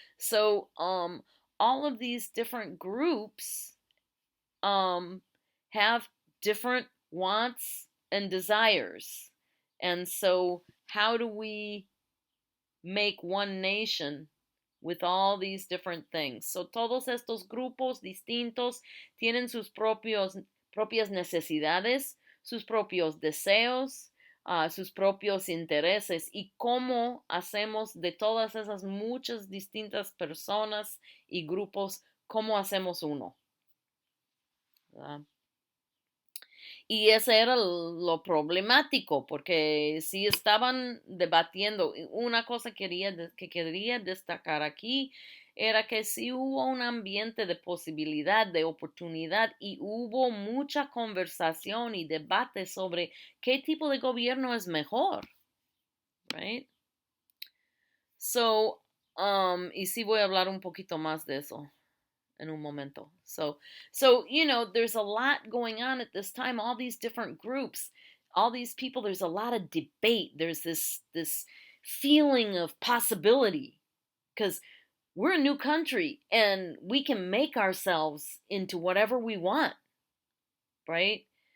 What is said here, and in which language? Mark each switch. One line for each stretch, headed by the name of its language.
English: So, all of these different groups have different wants and desires. And so, how do we make one nation with all these different things?
Spanish: So, todos estos grupos distintos tienen sus propias necesidades, sus propios deseos, sus propios intereses, y cómo hacemos de todas esas muchas distintas personas y grupos, cómo hacemos uno. ¿Verdad? Y ese era lo problemático, porque si estaban debatiendo, una cosa que quería destacar aquí era que sí hubo un ambiente de posibilidad, de oportunidad, y hubo mucha conversación y debate sobre qué tipo de gobierno es mejor, right? So, y sí voy a hablar un poquito más de eso in un momento.
English: So, there's a lot going on at this time, all these different groups, all these people, there's a lot of debate. There's this feeling of possibility because we're a new country and we can make ourselves into whatever we want, right?